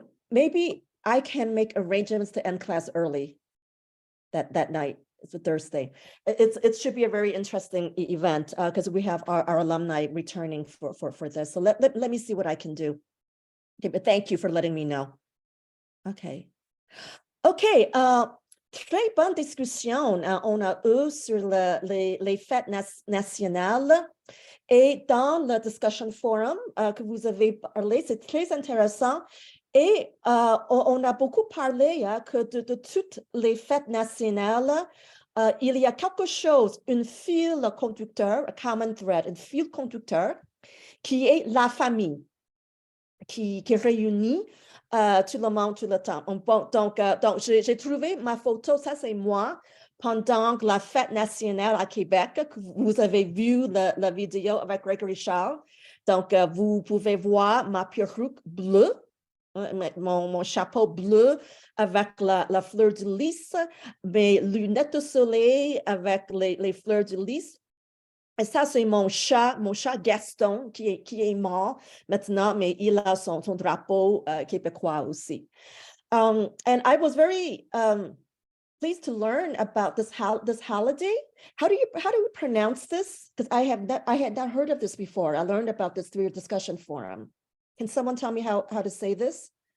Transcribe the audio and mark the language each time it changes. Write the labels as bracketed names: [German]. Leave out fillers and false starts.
[English] Maybe I can make arrangements to end class early that night. It's a Thursday. It should be a very interesting event because we have our alumni returning for this. So let me see what I can do. Okay, but thank you for letting me know. Okay. [French] Très bonne discussion on a eu sur les fêtes nationales. Et dans le discussion forum que vous avez parlé, c'est très intéressant. Et on a beaucoup parlé que de toutes les fêtes nationales, il y a quelque chose, un fil conducteur, [English] a common thread, [French] un fil conducteur, qui est la famille, qui réunit tout le monde tout le temps. Donc j'ai trouvé ma photo, ça c'est moi, pendant la fête nationale à Québec, que vous avez vu la vidéo avec Gregory Charles. Donc, vous pouvez voir ma perruque bleue, mon chapeau bleu avec la fleur de lys, mes lunettes de soleil avec les fleurs de lys. Et ça, c'est mon chat Gaston, qui est mort maintenant, mais il a son drapeau québécois aussi. [English] And I was very pleased to learn about this holiday. How do you pronounce this? Because I had not heard of this before. I learned about this through a discussion forum. Can someone tell me how to say this?